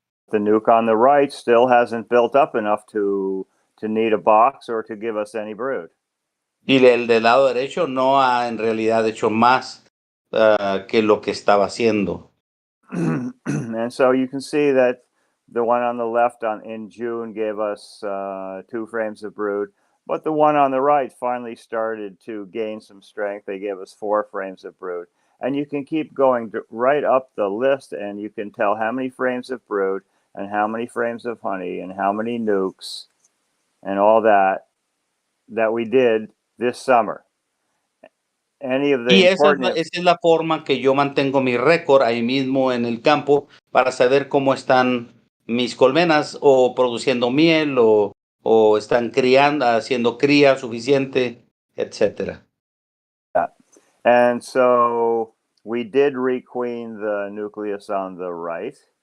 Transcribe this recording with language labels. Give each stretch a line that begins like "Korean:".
English: The nuke on the right still hasn't built up enough to need a box or to give us any brood.
Spanish: Y el del lado derecho no ha en realidad hecho más que lo que estaba haciendo.
English: And so you can see that the one on the left in June gave us 2 frames of brood, but the one on the right finally started to gain some strength. They gave us 4 frames of brood. And you can keep going right up the list, and you can tell how many frames of brood and how many frames of honey and how many nukes and all that we did this summer. Any of the
Spanish: Y
English: important
Spanish: esa es la forma que yo mantengo mi récord ahí mismo en el campo para saber cómo están mis colmenas o produciendo miel o están criando, haciendo cría suficiente, etcétera.
English: And so we did requeen the nucleus on the right.